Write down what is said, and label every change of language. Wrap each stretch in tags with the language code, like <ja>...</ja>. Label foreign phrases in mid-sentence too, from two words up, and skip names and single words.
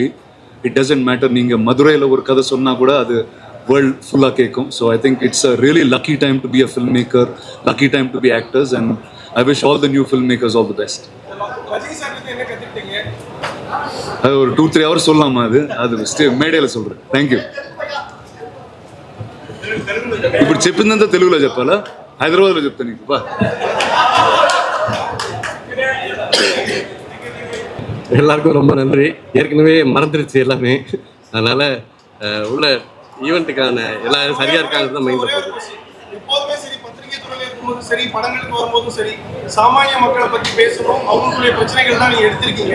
<en>It doesn't matter</en> <ta>நீங்கள் மதுரையில் ஒரு கதை சொன்னால் கூட அது</ta> <en>world full</en> <ta>கேட்கும்.</ta> <en>So I think it's a really lucky time to be a film maker, lucky time to be actors, and I wish all the new film makers all the best.</en> <ta>என்ன கற்றுக்கிட்டீங்க? அது ஒரு 2-3 hours சொல்லலாமா? அது மேடையில் சொல்கிறேன். தேங்க்யூ.</ta> <te>ఇప్పుడు చెప్పిందంతా తెలుగులో చెప్పాలా, హైదరాబాద్లో చెప్తా నీకు బా.</te> <ta>எல்லாருக்கும் ரொம்ப நன்றி. ஏற்கனவே மறந்துருச்சு எல்லாமே, அதனால் உள்ள ஈவெண்ட்டுக்கான எல்லாம் சரியாக இருக்காங்க தான் மைண்டில் போகுது. எப்போதுமே சரி, பத்திரிகை துறையில் இருக்கும்போதும் சரி, படங்களுக்கு வரும்போதும் சரி, சாமானிய மக்களை பற்றி பேசணும், அவங்களுடைய பிரச்சனைகள் தான் நீங்கள் எடுத்திருக்கீங்க.</ta>